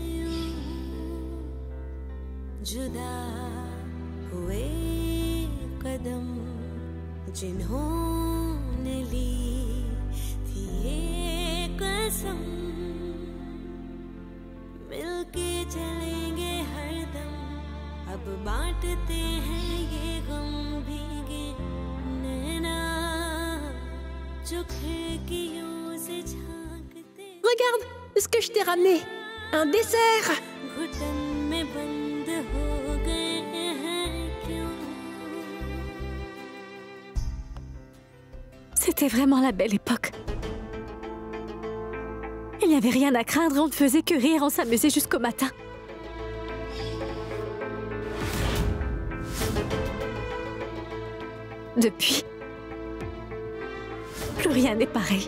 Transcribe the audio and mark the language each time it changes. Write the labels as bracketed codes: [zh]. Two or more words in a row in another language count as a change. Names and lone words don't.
[hi] जुदा हुए कदम जिन्होंने ली थी ये कसम मिलके चलेंगे हरदम अब बांटते हैं ये गम भीगे नैना जो खिड़कियों से झांकते [fr] Regarde ce que je t'ai ramené. Un dessert. [hi] घुटन में बंद हो गए हैं क्यों [fr] C'était vraiment la belle époque. Il n'y avait rien à craindre, on ne faisait que rire, on s'amusait jusqu'au matin. Depuis, plus rien n'est pareil.